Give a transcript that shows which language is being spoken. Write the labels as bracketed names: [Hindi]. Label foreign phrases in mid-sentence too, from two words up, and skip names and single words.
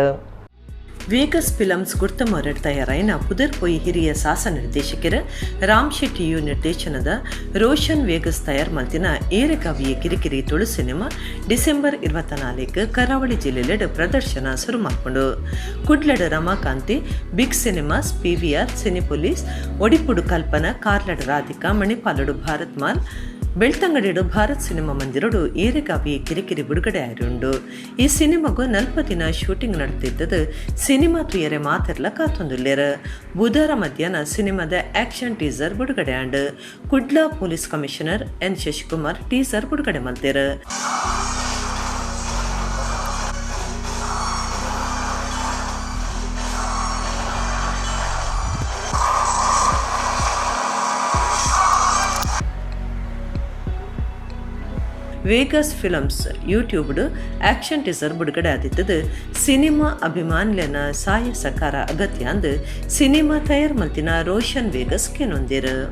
[Tulu] ವೇಗಸ್ ಫಿಲಮ್ಸ್ ಗುರ್ತಮೊರೆಡ್ ತಯಾರಾಯಿನ ಪುದರ್ ಪೊಯ್ ಹಿರಿಯ ಸಾಸ ನಿರ್ದೇಶಕರ ರಾಮ್ ಶೆಟ್ಟಿಯು ನಿರ್ದೇಶನದ ರೋಷನ್ ವೇಗಸ್ ತಯಾರು ಮಲ್ತಿನ ಏರೆಗಾವಿಯ ಕಿರಿಕಿರಿ ತುಳು ಸಿನಿಮಾ ಡಿಸೆಂಬರ್ 24 ಕರಾವಳಿ ಜಿಲ್ಲೆಲೆಡ್ ಪ್ರದರ್ಶನ ಶುರು ಮಾಡ್ಕೊಂಡು ಕುಡ್ಲಡ್ ರಮಾಕಾಂತಿ, ಬಿಗ್ ಸಿನಿಮಾಸ್, PVR, ಸಿನಿಪೊಲೀಸ್, ಒಡಿಪುಡು ಕಲ್ಪನಾ, ಕಾರ್ಲಡ್ ರಾಧಿಕಾ, ಮಣಿಪಾಲಡು ಭಾರತ್ ಮಾಲ್, ಬೆಳ್ತಂಗಡಿಡು ಭಾರತ್ ಸಿನಿಮಾ ಮಂದಿರಡು ಏರೆಗಾವಿ ಕಿರಿಕಿರಿ ಬಿಡುಗಡೆ ಆಯ್ರುಂಡು. ಈ ಸಿನಿಮಾಗೂ 40 ದಿನ ಶೂಟಿಂಗ್ ನಡೆದಿದ್ದದು ಸಿನಿಮಾ ತುಯರೆ ಮಾತೆರ್ಲ ಕಾತೊಂದುಲ್ಲೇರ. ಬುಧವಾರ ಮಧ್ಯಾಹ್ನ ಸಿನಿಮಾದ [English] action teaser [Tulu] ಬಿಡುಗಡೆ ಆಂಡ್ ಕುಡ್ಲಾ [English] police commissioner [Tulu] ಎನ್ ಶಶಿಕುಮಾರ್ ಟೀಸರ್ ಬಿಡುಗಡೆ ಮಲ್ತೇರ. ವೇಗಸ್ ಫಿಲಮ್ಸ್ ಯೂಟ್ಯೂಬ್ಡು [English] action teaser [Tulu] ಬಿಡುಗಡೆ ಆದಿತ್ತದು ಸಿನಿಮಾ ಅಭಿಮಾನ್ಯನ ಸಹಾಯ ಸಹಕಾರ ಅಗತ್ಯ ಅಂದು ಸಿನಿಮಾ ತಯಾರು ಮಲ್ತಿನ ರೋಷನ್ ವೇಗಸ್ ಕೆನೊಂದಿರು.